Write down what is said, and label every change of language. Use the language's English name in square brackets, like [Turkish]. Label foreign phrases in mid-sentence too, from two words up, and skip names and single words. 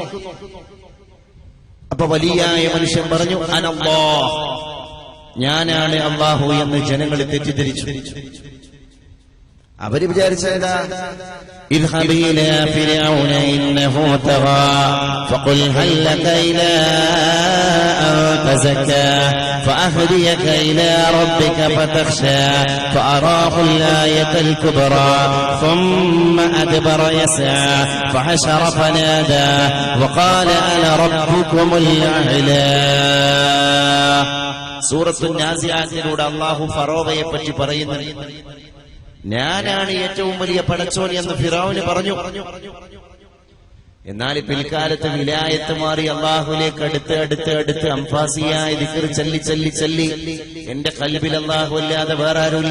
[Malayalam] അപ്പൊ വലിയായ മനുഷ്യൻ പറഞ്ഞു അനല്ലാഹ്, ഞാനാണ് അല്ലാഹു എന്ന് ജനങ്ങൾ തെറ്റിദ്ധരിച്ചു. അവര് വിചാരിച്ചതാ, [Arabic] اذهب إلى فرعون إنه طغى فقل هل لك إلى أن تزكى فأهديك إلى ربك فتخشى فأراه الآية الكبرى ثم أدبر يسعى فحشر فنادى وقال أنا ربكم الأعلى. [Malayalam] സൂറത്തു നാസിആത്തിലൂടെ അല്ലാഹു ഫറോവയെ പറ്റി പറയുന്നു, ഞാനാണ് ഏറ്റവും വലിയ പടച്ചോൻ എന്ന് ഫിറഔന് പറഞ്ഞു. എന്നാൽ പിൽക്കാലത്ത് വിലായത്ത് മാറി അല്ലാഹുവിലേക്ക് അടുത്ത് അംഫാസിയായ ദിക്ർ ചൊല്ലി എന്റെ ഖൽബിൽ അല്ലാഹു അല്ലാതെ വേറെ ആരുമില്ല.